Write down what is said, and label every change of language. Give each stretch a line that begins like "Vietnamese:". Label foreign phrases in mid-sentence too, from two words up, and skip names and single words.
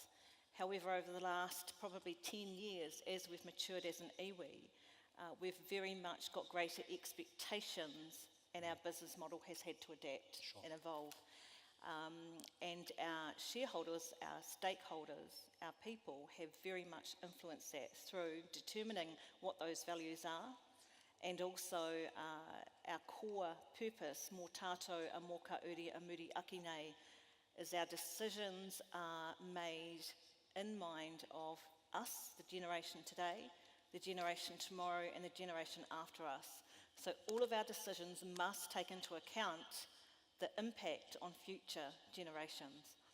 English: However, over the last probably 10 years, as we've matured as an iwi, we've very much got greater expectations, and our business model has had to adapt and evolve. And our shareholders, our stakeholders, our people have very much influenced that through determining what those values are, and also our core purpose,
Māori: mō tātou a mō ka uri a muri aki nei,
English: is our decisions are made in mind of us, the generation today, the generation tomorrow, and the generation after us. So all of our decisions must take into account the impact on future generations.